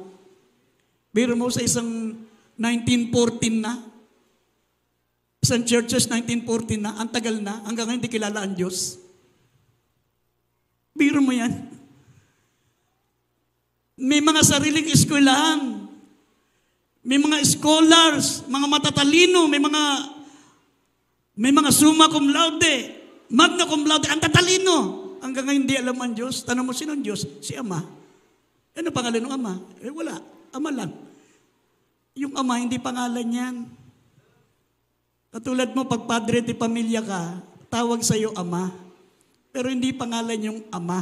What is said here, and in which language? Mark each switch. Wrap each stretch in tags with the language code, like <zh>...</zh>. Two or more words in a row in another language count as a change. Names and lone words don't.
<tl>Pero mo sa isang 1914 na, isang churches 1914 na, ang tagal na, hanggang ngayon hindi kilala ang Diyos. Biro mo yan. May mga sariling eskwelahan. May mga scholars, mga matatalino, may mga</tl> <la>summa cum laude, magna cum laude,</la> <tl>ang tatalino. hanggang ngayon hindi alam ang Diyos. Tanong mo, sino ang Diyos? Si Ama. Ano pangalan ng Ama? Wala. Ama lang. Yung Ama, hindi pangalan yan. Katulad mo, pag padre de pamilya ka, tawag sa iyo Ama. Pero hindi pangalan yung Ama.</tl>